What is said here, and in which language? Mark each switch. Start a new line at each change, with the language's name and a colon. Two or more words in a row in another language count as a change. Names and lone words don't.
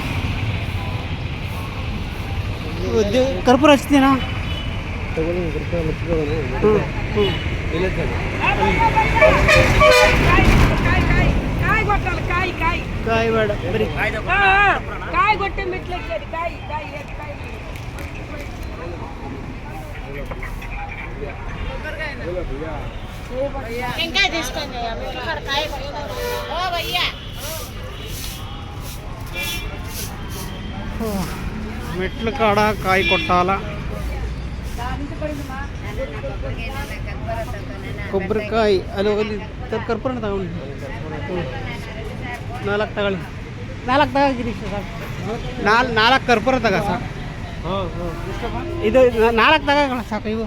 Kannada: ಕರ್ಪೂರ ಹಚ್ತೀನಾ? ಕಾಯಿ ಬೇಡ ಬರೀ ಕಾಯಿ ಗೊಟ್ಟೆ ಮೆಟ್ಲಕ್ಕೆ ಕಾಯಿ ಕಾಯಿ ಕಾಯಿ
Telugu: ఇంకా తీసుకోండి ఇక్కడ కాయ ఓ భయ్యా మెట్ల కాడ కాయ కొట్టాల.
Kannada: ಕೊಬ್ಬರಿಕಾಯಿ ಅಲ್ಲಿ ಹೋಗಲಿ ಕರ್ಪೂರ ತಗೊಂಡು 4 ತಗೊಳ್ಳಿ. 4 ತಗೋಗಿರಿ ಸರ್. 4 ಕರ್ಪೂರ ತಗೋ ಸರ್. ಇದು 4 ತಗೋಣ ಸಾಕು. ಇವು